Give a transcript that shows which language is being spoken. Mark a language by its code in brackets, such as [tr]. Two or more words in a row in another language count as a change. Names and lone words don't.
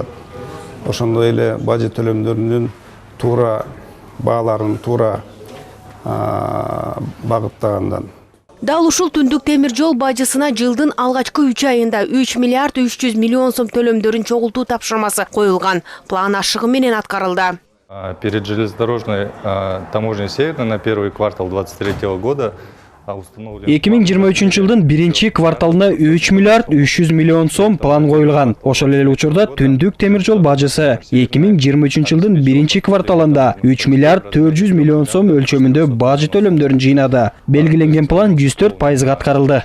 [ky] Ошондой эле бажы төлөмдөрүнүн туура бааларын туура багыттагандан. Дал ушул Түндүк темир жол бажысына жылдын алгачкы 3 айында 3 миллиард 300 миллион сом төлөмдөрүн чогултуу тапшырмасы коюлган. План ашыгы менен аткарылды. [ru] Перед железнодорожной таможней Северной на первый квартал 2023 года [ky] 2023 жылдын биринчи кварталына 3 миллиард 300 миллион сом план коюлган. Ошол эле учурда Түндүк темир жол бажысы 2023 жылдын биринчи кварталында 3 миллиард 400 миллион сом өлчөмүндө бажы төлөмдөрүн жыйнады. Белгиленген план 104% аткарылды.